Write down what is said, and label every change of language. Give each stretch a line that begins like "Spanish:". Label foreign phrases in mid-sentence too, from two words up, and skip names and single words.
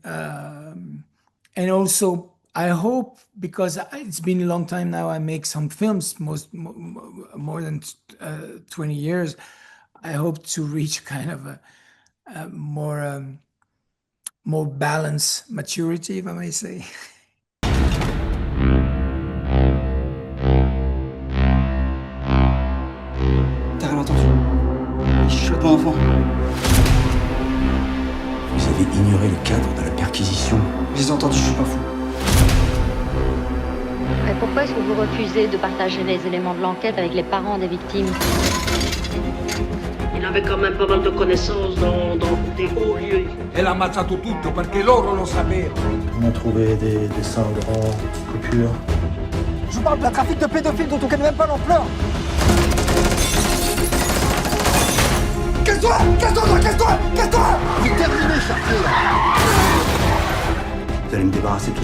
English: And also I hope, because it's been a long time now, I make some films, more than 20 years. I hope to reach kind of a more balanced maturity, if I may say.
French: T'as rien entendu? Il chuchote mon enfant. Vous avez ignoré le cadre de la perquisition. Je les ai entendus, je suis pas fou. Et pourquoi est-ce que vous refusez de partager les éléments de l'enquête avec les parents des victimes? Il avait quand même pas mal de connaissances dans des hauts lieux.
Italian: E l'ha ammazzato tutto perché loro lo sapevano.
French: On a trouvé des dessins grands, coupures. Je vous parle d'un trafic de pédophiles dont on connaît même pas l'ampleur. Casse-toi! Casse-toi! Casse-toi! Casse-toi! C'est terminé, Chartier. Vous allez me débarrasser de tout ce bordel.